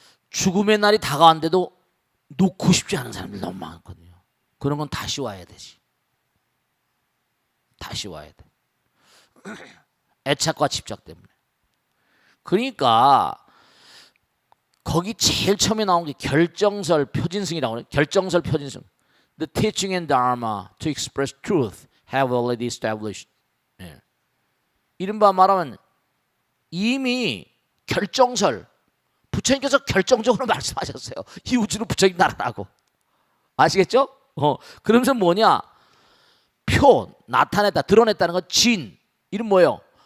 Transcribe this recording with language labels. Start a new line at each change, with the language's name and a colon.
Korean: 죽음의 날이 다가왔는데도 놓고 싶지 않은 사람들이 너무 많거든요. 그런 건 다시 와야 되지. 다시 와야 돼. 애착과 집착 때문에. 그러니까 거기 제일 처음에 나온 게 결정설 표진승이라고 해요. 결정설 표진승.
English: The teaching and dharma to express truth have already established.
Korean: 예. 이른바 말하면 이미 결정설, 부처님께서 결정적으로 말씀하셨어요. 이 우주는 부처님 나라라고. 아시겠죠? 그러면서 뭐냐? 표, 나타냈다, 드러냈다는 건 진. 이름 뭐예요?